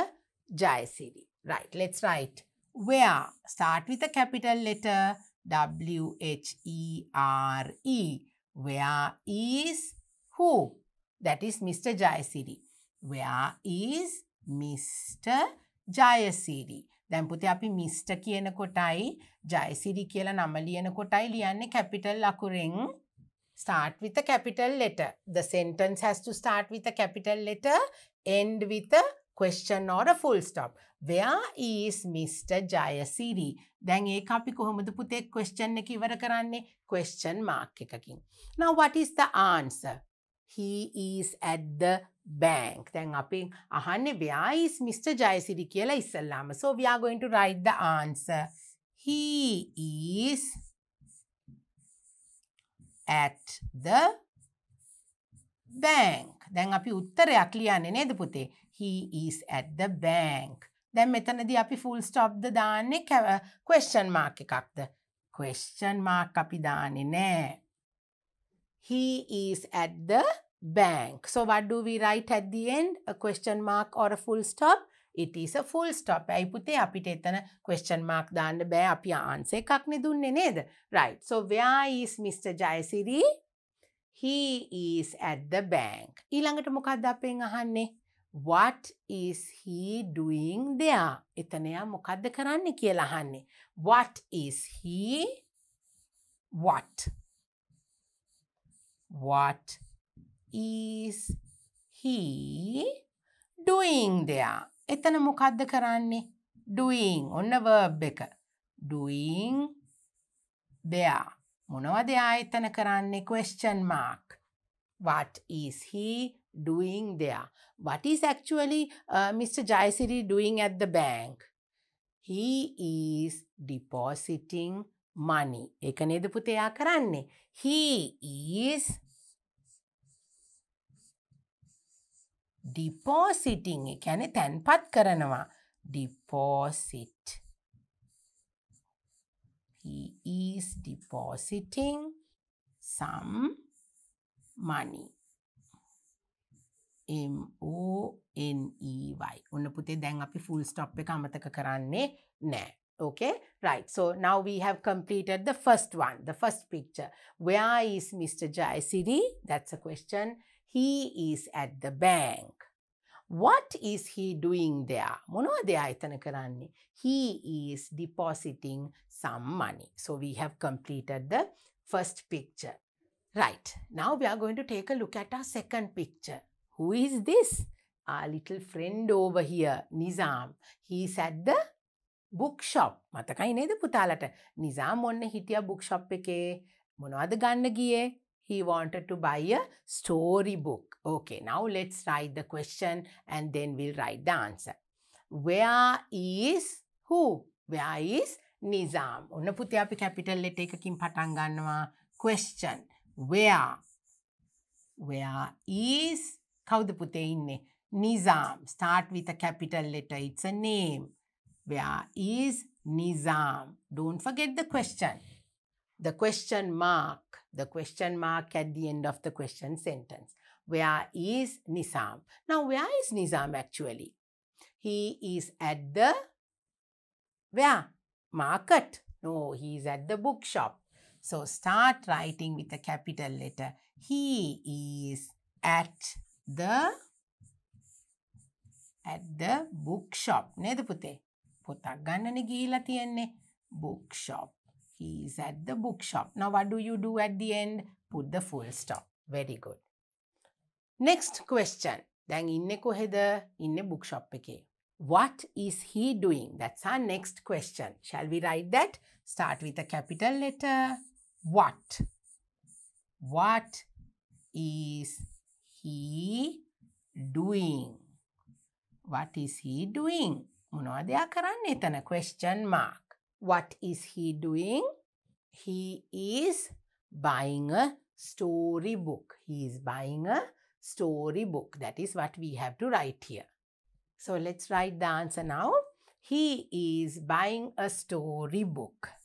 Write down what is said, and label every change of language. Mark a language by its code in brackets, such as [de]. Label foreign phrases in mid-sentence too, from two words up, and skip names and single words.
[en] Jayasiri? Right, let's write. Where? Start with a capital letter W-H-E-R-E. Where is who? That is Mr. Jayasiri. Where is Mr. Jayasiri? [si] දැන් පුතේ අපි Mr. කියන කොටයි Jayasiri කියලා නම ලියන කොටයි ලියන්නේ capital අකුරෙන්. [en] Start with a capital letter. The sentence has to start with a capital letter, end with a question or a full stop. Where is Mr. Jayasiri? [si] දැන් ඒක අපි කොහොමද පුතේ question එක ඉවර කරන්නේ? [en] Question mark එකකින්. Now what is the answer? He is at the bank. [si] දැන් අපි අහන්නේ [en] where is Mr. [si] Jayasiri කියලා ඉස්සල්ලාම. [en] So we are going to write the answer. He is at the bank. [si] දැන් අපි උත්තරයක් ලියන්නේ නේද පුතේ? [en] He is at the bank. [si] දැන් මෙතනදී අපි [en] full stop [si] ද දාන්නේ [en] question mark [si] එකක්ද? [en] Question mark [si] අපි දාන්නේ නෑ. [en] He is at the bank. So what do we write at the end? A question mark or a full stop? It is a full stop. [si] ඇයි පුතේ අපිට එතන [en] question mark [si] දාන්න බෑ. අපි answer එකක් නේ දුන්නේ නේද? [en] Right. So where is Mr. Jayasiri? He is at the bank. [si] ඊළඟට මොකක්ද අපෙන් අහන්නේ? [en] What is he doing there? [si] එතන යා මොකක්ද කරන්නේ කියලා අහන්නේ. [en] What is he? What is he doing there? [si] එතන මොකක්ද කරන්නේ? Doing. ඔන්න verb එක. [en] Doing there. [si] මොනවද යා එතන කරන්නේ? [en] Question mark. What is he doing there? What is actually Mr. Jayasiri doing at the bank? He is depositing money. [si] ඒක නේද පුතේ යා කරන්නේ? [en] He is depositing. [si] ඒ කියන්නේ තැන්පත් කරනවා. [en] Deposit. He is depositing some money. M-O-N-E-Y. [si] ඔන්න පුතේ දැන් අපි [en] full stop [si] එක අමතක කරන්නේ නෑ. [en] Okay, right. So now we have completed the first one, the first picture. Where is Mr. Jayasiri? That's a question. He is at the bank. What is he doing there? [si] මොනවද එයා එතන කරන්නේ? [en] He is depositing some money. So we have completed the first picture. Right. Now we are going to take a look at our second picture. Who is this? Our little friend over here, Nizam. He is at the bookshop. [si] මතකයි නේද පුතාලට? නිසාම් ඔන්න හිටියා bookshop එකේ. මොනවද ගන්න ගියේ? [en] He wanted to buy a story book. Okay, now let's write the question and then we'll write the answer. Where is who? Where is Nizam? [si] ඔන්න පුතේ අපි [en] capital letter [si] එකකින් පටන් ගන්නවා. [en] Question. Where? Where is [si] කවුද පුතේ ඉන්නේ? [en] Nizam. Start with a capital letter. It's a name. Where is Nizam? Don't forget the question. The question mark. The question mark at the end of the question sentence. Where is Nizam? Now, where is Nizam actually? He is at the where? Market. No, he is at the bookshop. So start writing with a capital letter. He is at the bookshop. [si] නේද පුතේ? පොතක් ගන්නනේ ගිහිලා තියෙන්නේ. [en] Bookshop. He is at the bookshop. Now what do you do at the end? Put the full stop. Very good. Next question. [si] දැන් ඉන්නේ කොහෙද? ඉන්නේ bookshop එකේ. [en] What is he doing? That's our next question. Shall we write that? Start with a capital letter. What? What is he doing? What is he doing? [si] මොනවද යා කරන්නේ එතන? [en] Question mark. What is he doing? He is buying a storybook. He is buying a storybook. That is what we have to write here. So let's write the answer now. He is buying a storybook.